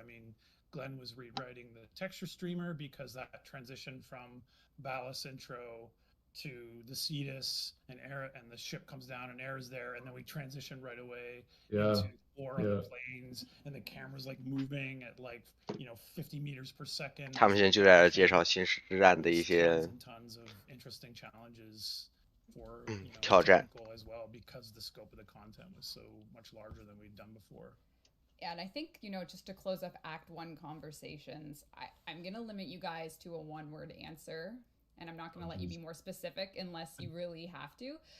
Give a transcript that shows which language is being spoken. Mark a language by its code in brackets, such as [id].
[en] I mean, Glenn was rewriting the texture streamer because that transition from Ballas intro to the Cetus and Era, and the ship comes down and Era's there, and then we transition right away into four other planes, and the camera's like moving at like, you know, 50 meters per second. [zh] 他们现在就在介绍新石之战的一些 [en] tons of interesting challenges for [zh] 挑战 [en] as well, because the scope of the content was so much larger than we'd done before. Yeah, and I think, you know, just to close up Act 1 conversations, I'm going to limit you guys to a one-word answer, and I'm not going to let you be more specific unless you really have to.